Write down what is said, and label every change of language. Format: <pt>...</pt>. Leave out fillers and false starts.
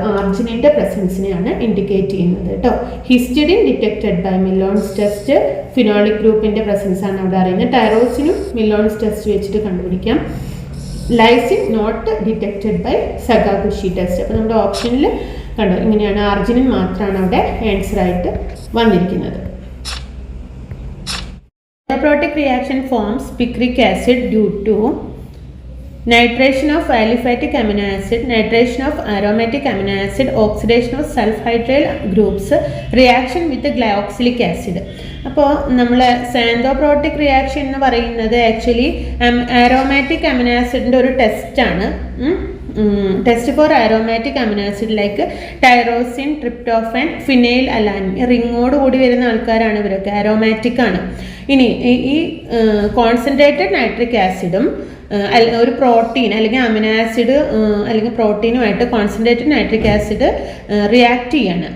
<ml>ആർജിനിൻ്റെ പ്രസൻസിനെയാണ് indicate ചെയ്യുന്നത് കേട്ടോ.</ml> <en>histidine detected by Millon's test,</en> <ml>phenolic ഗ്രൂപ്പിൻ്റെ പ്രസൻസ് ആണ് അവിടെ അറിയുന്നത്. ടൈറോസിനും മില്ലോൺസ് ടെസ്റ്റ് വെച്ചിട്ട് കണ്ടുപിടിക്കാം.</ml> <en>Lysine not detected by Sakaguchi test.</en> <ml>അപ്പോൾ നമ്മുടെ ഓപ്ഷനിൽ കണ്ടോ ഇങ്ങനെയാണ്, ആർജിനിൻ മാത്രമാണ് അവിടെ ആൻസർ ആയിട്ട് വന്നിരിക്കുന്നത്.</ml> <en>Protic reaction forms picric acid due to nitration of aliphatic amino acid, nitration of aromatic amino acid, oxidation of sulfhydryl groups, reaction with glyoxylic acid.</en> <ml>അപ്പോൾ നമ്മൾ സാൻഡോ-പ്രോട്ടിക് റിയാക്ഷൻ എന്ന് പറയുന്നത് ആക്ച്വലി ആരോമാറ്റിക് അമിനോ ആസിഡിൻ്റെ ഒരു ടെസ്റ്റാണ്.</ml> <en>Test for aromatic amino acid like tyrosine, tryptophan, phenylalanine.</en> <ml>റിങ്ങോട് കൂടി വരുന്ന ആൾക്കാരാണ് ഇവരൊക്കെ, ആരോമാറ്റിക് ആണ്. ഇനി ഈ കോൺസെൻട്രേറ്റഡ് നൈട്രിക് ആസിഡും ഒരു പ്രോട്ടീൻ അല്ലെങ്കിൽ അമിനോ ആസിഡ് അല്ലെങ്കിൽ പ്രോട്ടീനുമായിട്ട് കോൺസെൻട്രേറ്റഡ് നൈട്രിക് ആസിഡ് റിയാക്ട് ചെയ്യാണ്.</ml>